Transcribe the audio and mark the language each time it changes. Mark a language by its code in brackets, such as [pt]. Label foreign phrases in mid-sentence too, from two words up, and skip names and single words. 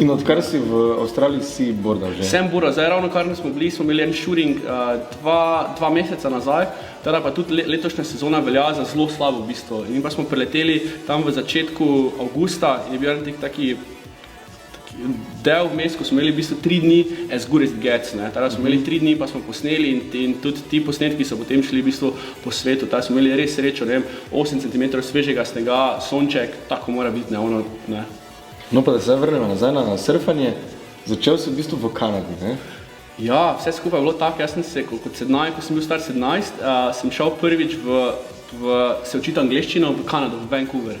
[sl] In odkar si v Avstraliji si bordal že? Sem bordal, zdaj ravno kar smo imeli en shooting 2 meseca nazaj, teda pa tudi letošnja sezona velja za zelo slabo v bistvu. In pa smo preleteli tam v začetku avgusta in je bil taki del vmes, ko smo imeli v bistvu 3 dni [en] as good as it gets, [sl] ne. Teda smo imeli 3 dni, pa smo posneli in tudi ti posnetki so potem šli v bistvu po svetu. Teda smo imeli res srečo, ne vem, 8 cm svežega snega, sonček, tako mora biti, ne. No pa da se vrnemo nazaj na surfanje, začel si v bistvu v Kanadi, ne? Ja, vse skupaj je bilo tako, jaz sem se, ko sem bil star 17, sem šel prvič se učiti angleščino v Kanado, v Vancouver.